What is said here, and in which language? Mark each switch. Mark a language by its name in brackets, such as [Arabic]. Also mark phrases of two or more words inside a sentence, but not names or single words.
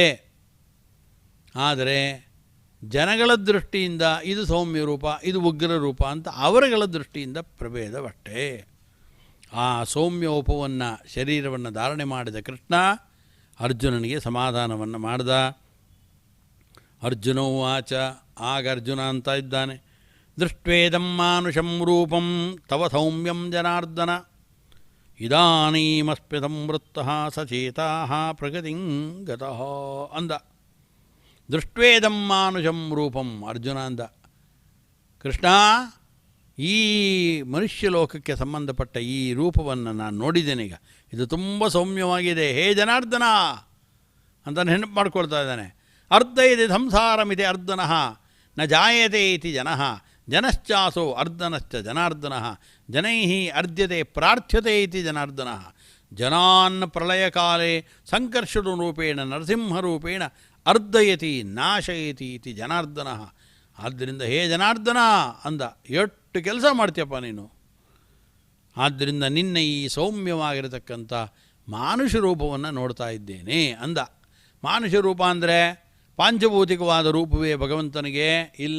[Kannada] ಆದರೆ ಜನಗಳ ದೃಷ್ಟಿಯಿಂದ ಇದು ಸೌಮ್ಯ ರೂಪ, ಇದು ಉಗ್ರ ರೂಪ ಅಂತ ಅವರುಗಳ ದೃಷ್ಟಿಯಿಂದ ಪ್ರಭೇದವಷ್ಟೇ. ಆ ಸೌಮ್ಯೋಪವನ್ನು ಶರೀರವನ್ನು ಧಾರಣೆ ಮಾಡಿದ ಕೃಷ್ಣ ಅರ್ಜುನನಿಗೆ ಸಮಾಧಾನವನ್ನು ಮಾಡ್ದ. [Sanskrit] ಅರ್ಜುನೋವಾಚ, [Kannada] ಆಗ ಅರ್ಜುನ ಅಂತ ಇದ್ದಾನೆ, [Sanskrit] ದೃಷ್ಟ್ವೇದಂ ಮಾನುಷಂ ರೂಪಂ ತವ ಸೌಮ್ಯಂ ಜನಾರ್ದನ ಇದಾನೀಮಸ್ಮ್ಯ ಸಂವೃತ್ತಃ ಸಚೇತಾಃ ಪ್ರಗತಿಂ ಗತಃ ಅಂದ. ದೃಷ್ಟ್ವೇದಂ ಮಾನುಷಂ ರೂಪಂ, [Kannada] ಅರ್ಜುನ ಅಂದ, ಕೃಷ್ಣ, ಈ ಮನುಷ್ಯ ಲೋಕಕ್ಕೆ ಸಂಬಂಧಪಟ್ಟ ಈ ರೂಪವನ್ನು ನಾನು ನೋಡಿದ್ದೇನೀಗ, ಇದು ತುಂಬ ಸೌಮ್ಯವಾಗಿದೆ. ಹೇ ಜನಾರ್ದನ ಅಂತ ನೆನಪು ಮಾಡ್ಕೊಳ್ತಾ ಇದ್ದಾನೆ. [Sanskrit] ಅರ್ಧ ಇದೆ ಸಂಸಾರಮಿದೆ ಅರ್ಧನಃ ನ ಜಾಯತೆ ಇತಿ ಜನಃ ಜನಶ್ಚಾಸೋ ಅರ್ಧನಶ್ಚ ಜನಾರ್ದನಃ ಜನೈಃ ಅರ್ಧ್ಯತೆ ಪ್ರಾರ್ಥ್ಯತೆ ಇತಿ ಜನಾರ್ದನಃ ಜನಾನ್ ಪ್ರಳಯಕಾಲೇ ಸಂಕರ್ಷಣರೂಪೇಣ ನರಸಿಂಹರೂಪೇಣ ಅರ್ಧಯತಿ ನಾಶಯತಿ ಇತಿ ಜನಾರ್ದನಃ. [Kannada] ಆದ್ದರಿಂದ ಹೇ ಜನಾರ್ದನ ಅಂದ, ಎಷ್ಟು ಕೆಲಸ ಮಾಡ್ತೀಯಪ್ಪ ನೀನು. ಆದ್ದರಿಂದ ನಿನ್ನ ಈ ಸೌಮ್ಯವಾಗಿರತಕ್ಕಂಥ ಮಾನುಷ ರೂಪವನ್ನು ನೋಡ್ತಾ ಇದ್ದೇನೆ ಅಂದ. ಮಾನುಷ ರೂಪ ಅಂದರೆ ಪಾಂಚಭೌತಿಕವಾದ ರೂಪವೇ ಭಗವಂತನಿಗೆ ಇಲ್ಲ.